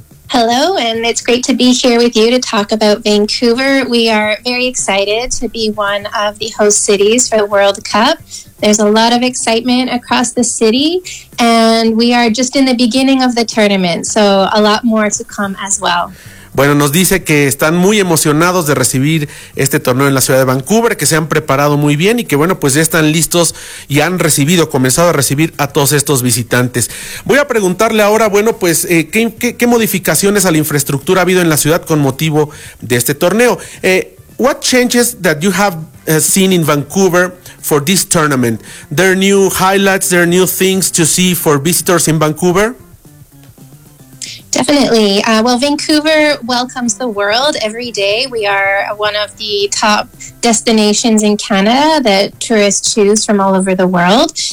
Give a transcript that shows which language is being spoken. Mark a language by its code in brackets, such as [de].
[en] Hello, and it's great to be here with you to talk about Vancouver. We are very excited to be one of the host cities for the World Cup. There's a lot of excitement across the city, and we are just in the beginning of the tournament, so a lot more to come as well. [es] Bueno, nos dice que están muy emocionados de recibir este torneo en la ciudad de Vancouver, que se han preparado muy bien y que, bueno, pues ya están listos y han comenzado a recibir a todos estos visitantes. Voy a preguntarle ahora, bueno, pues, ¿qué modificaciones a la infraestructura ha habido en la ciudad con motivo de este torneo? [en] What changes that you have seen in Vancouver for this tournament? There are new highlights, there are new things to see for visitors in Vancouver? Definitely. Well, Vancouver welcomes the world every day. We are one of the top destinations in Canada that tourists choose from all over the world.